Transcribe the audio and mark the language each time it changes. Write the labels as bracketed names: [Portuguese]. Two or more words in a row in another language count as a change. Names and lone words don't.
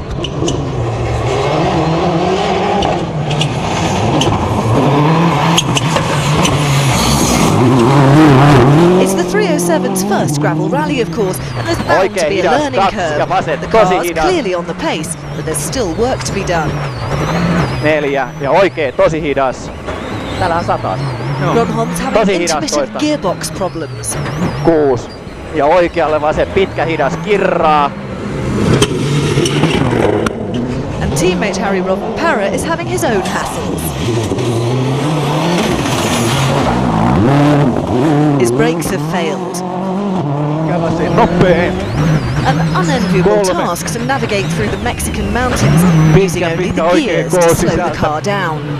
[English] It's the 307's first gravel rally, of course, and there's bound to be a learning curve. The car's clearly on the pace, but there's still work to be done. [Finnish] 4 ja oikein tosi hidas. Täällähän 100. [English] Grönholm's having intermittent gearbox problems. [Finnish] 6 ja oikealle vaan se pitkä hidas kirraa. [English] And teammate Harry Robben-Parra is having his own hassles. His brakes have failed. An unenviable task to navigate through the Mexican mountains, using only the gears to slow the car down.